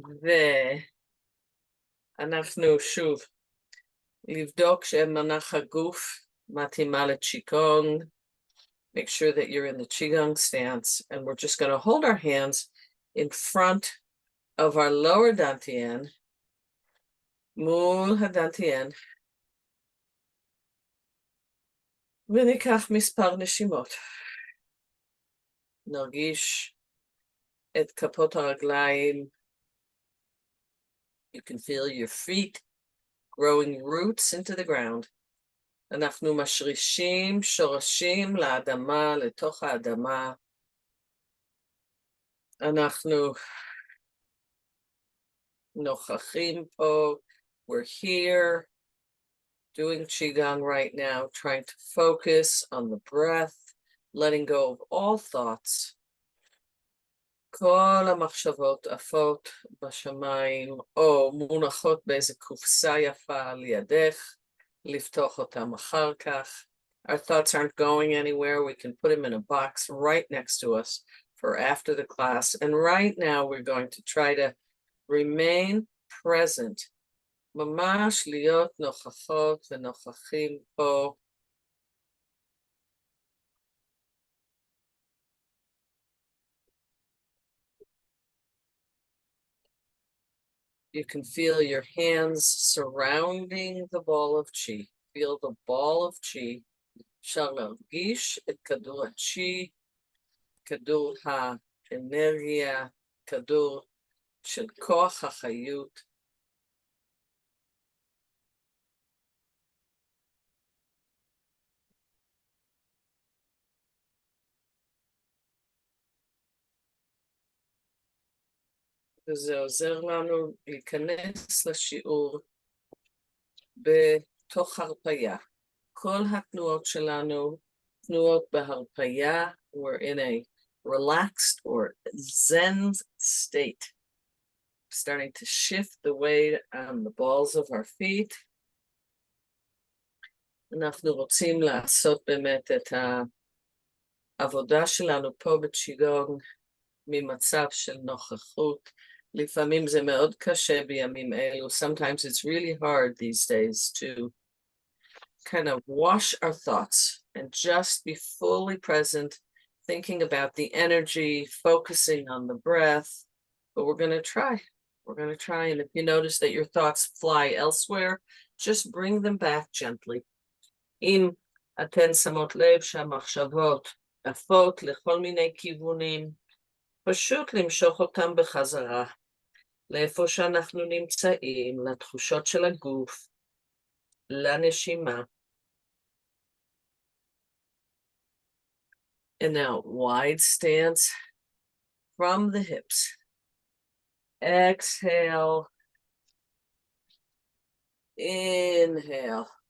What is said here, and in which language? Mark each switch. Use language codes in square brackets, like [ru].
[he] ואנחנו שוב לבדוק שמנח הגוף מתאימה לצ'יגונג. [en] Make sure that you're in the Qigong stance, and we're just going to hold our hands in front of our lower dantian, [he] מול הדנטיין, וניקח מספר נשימות. נרגיש את כפות הרגליים. [en] You can feel your feet growing roots into the ground. [he] אנחנו משרישים שורשים לאדמה, לתוך האדמה. אנחנו נוכחים פה. [en] We're here doing Qigong right now, trying to focus on the breath, letting go of all thoughts. [he] כל המחשבות עפות בשמיים, או מונחות באיזה קופסה יפה לידך, לפתוח אותם אחר כך. [en] Our thoughts aren't going anywhere. We can put them in a box right next to us for after the class. And right now we're going to try to remain present. [he] ממש להיות נוכחות ונוכחים פה. [en] You can feel your hands surrounding the ball of chi. Feel the ball of chi. [he] אפשר להרגיש את כדור הצ'י, כדור האנרגיה, כדור של כוח החיות. וזה עוזר לנו להיכנס לשיעור בתוך הרפאיה. כל התנועות שלנו, תנועות בהרפאיה, [en] we're in a relaxed or zen state. Starting to shift the weight on the balls of our feet. [he] אנחנו רוצים לעשות באמת את העבודה שלנו פה בצ'יגונג ממצב של נוכחות. לפעמים זה מאוד קשה בימים אלו. [en] Sometimes it's really hard these days to kind of wash our thoughts and just be fully present, thinking about the energy, focusing on the breath. But we're going to try. We're going to try. And if you notice that your thoughts fly elsewhere, just bring them back gently. [he] אם אתן שמות לב שהמחשבות עפות לכל מיני כיוונים, פשוט למשוך אותם בחזרה, לאיפה שאנחנו נמצאים, לתחושות של הגוף, לנשימה. [en] And now wide stance from the hips. Exhale. Inhale.